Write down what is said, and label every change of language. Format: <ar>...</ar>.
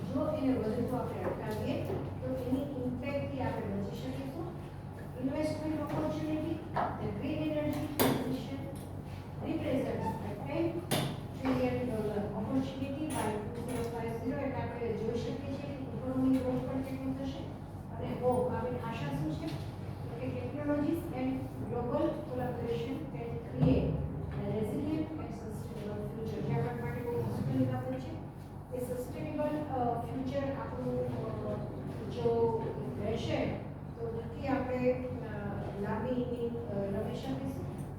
<gu>જો એને વધુ આપણે અટકાવીએ તો એની ઇમ્પેક્ટથી આપણે બચી શકીશું.</gu> <en>Investment opportunity, the green energy transition represents a $10 trillion opportunity by 2050.</en> <gu>એટલે આપણે જોઈ શકીએ છીએ કે ઇકોનોમી ગ્રોથ પણ કેટલું થશે અને હોપ આપણે આશા શું છે કે</gu> <en>Technologies and global collaboration can create a resilient and sustainable future.</en> <gu>જે આપણા માટે બહુ મુશ્કેલ બાબત છે. એ સસ્ટેનેબલ ફ્યુચર આપણું જો રહેશે તો નક્કી આપણે લાંબી રમી શકીશું.</gu>